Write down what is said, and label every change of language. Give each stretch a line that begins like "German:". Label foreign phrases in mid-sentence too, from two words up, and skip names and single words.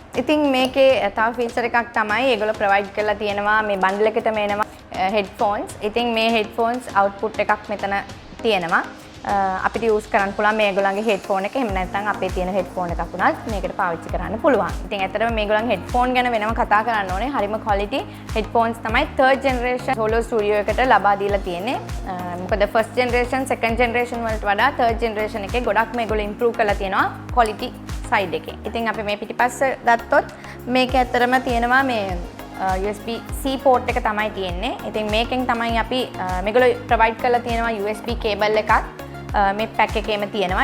Sinhala: ඉතින් මේකේ තව ෆීචර් එකක් තමයි ඒගොල්ලෝ ප්‍රොවයිඩ් කරලා තියෙනවා මේ බන්ඩල් එකටම එනවා headphones. ඉතින් මේ
English: headphones output
Sinhala: එකක් මෙතන තියෙනවා. අපිට යූස් කරන්න පුළුවන් මේගොල්ලන්ගේ headphone එක. එහෙම නැත්නම් අපේ තියෙන headphone එකක් උනත් මේකට පාවිච්චි කරන්න පුළුවන්. ඉතින් ඇත්තටම මේගොල්ලන්ගේ headphone ගැන වෙනම කතා කරන්න ඕනේ. හරිම
English: quality headphones
Sinhala: තමයි
English: third generation
Sinhala: Solo Studio එකට ලබා දීලා තියෙන්නේ. මොකද
English: first generation second generation
Sinhala: වලට වඩා
English: third generation
Sinhala: එකේ ගොඩක් මේගොල්ලෝ improve කරලා තියෙනවා
English: quality side
Sinhala: එකේ. ඉතින් අපි මේ පිටිපස්ස ගත්තොත් මේක ඇත්තටම තියෙනවා මේ USB C port එක තමයි තියෙන්නේ. ඉතින් මේකෙන් තමයි අපි මේගොල්ලෝ provide කරලා තියෙනවා USB cable එකක් මේ pack එකේම තියෙනවා.